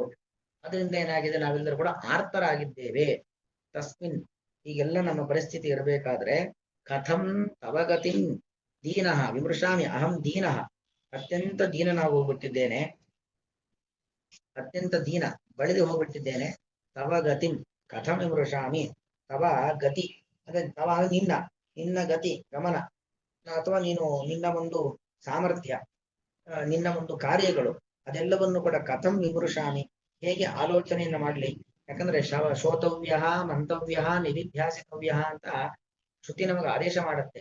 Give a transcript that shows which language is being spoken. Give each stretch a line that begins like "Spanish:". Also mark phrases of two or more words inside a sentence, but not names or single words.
Kannada: ಅದರಿಂದ ಏನಾಗಿದೆ, ನಾವೆಲ್ಲರೂ ಕೂಡ ಆರ್ತರಾಗಿದ್ದೇವೆ. ತಸ್ಮಿನ್, ಹೀಗೆಲ್ಲ ನಮ್ಮ ಪರಿಸ್ಥಿತಿ ಇರಬೇಕಾದ್ರೆ
Sanskrit: ಕಥಂ ತವಗತಿಂ ದೀನಃ ವಿಮೃಶಾಮಿ ಅಹಂ ದೀನಃ,
Kannada: ಅತ್ಯಂತ ದೀನನಾಗಿ ಹೋಗ್ಬಿಟ್ಟಿದ್ದೇನೆ, ಅತ್ಯಂತ ದೀನ ಬಳಿದು ಹೋಗ್ಬಿಟ್ಟಿದ್ದೇನೆ.
Sanskrit: ತವ ಗತಿಂ ಕಥಂ ವಿಮೃಶಾಮಿ,
Kannada: ತವ ಗತಿ ಅಂದ್ರೆ ತವ ನಿನ್ನ ಗತಿ ಗಮನ, ಅಥವಾ ನಿನ್ನ ಒಂದು ಸಾಮರ್ಥ್ಯ, ನಿನ್ನ ಒಂದು ಕಾರ್ಯಗಳು, ಅದೆಲ್ಲವನ್ನು ಕೂಡ
Sanskrit: ಕಥಂ ವಿಮೃಶಾಮಿ,
Kannada: ಹೇಗೆ ಆಲೋಚನೆಯನ್ನ ಮಾಡ್ಲಿ. ಯಾಕಂದ್ರೆ
Sanskrit: ಶೋತವ್ಯ ಮಂತವ್ಯ ನಿಧಿಧ್ಯಾಸಿತವ್ಯ
Kannada: ಅಂತ ಶ್ರುತಿ ನಮಗೆ ಆದೇಶ ಮಾಡುತ್ತೆ.